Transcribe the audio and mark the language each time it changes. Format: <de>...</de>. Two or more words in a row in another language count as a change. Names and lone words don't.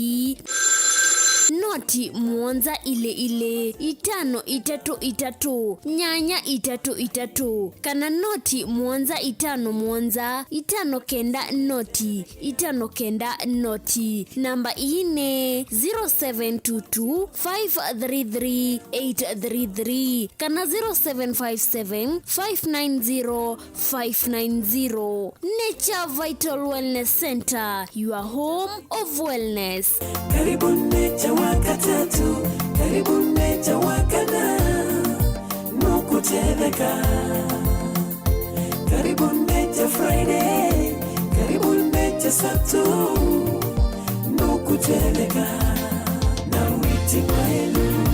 <kam>noti muonza ile 533 nyanya 33 kana noti muonza 5 muonza 5 kenda noti 5 kenda noti namba ine 0722 533 833 kana 0757 590 590.</kam> <en>Nature Vital Wellness Center, your home of wellness.</en> <kam>Karibu Nature wakatatu, karibu Nature wakana, nukuteleka. Karibu Nature Friday, karibu Nature Saturday, nukuteleka. Na witi kwa elu.</kam>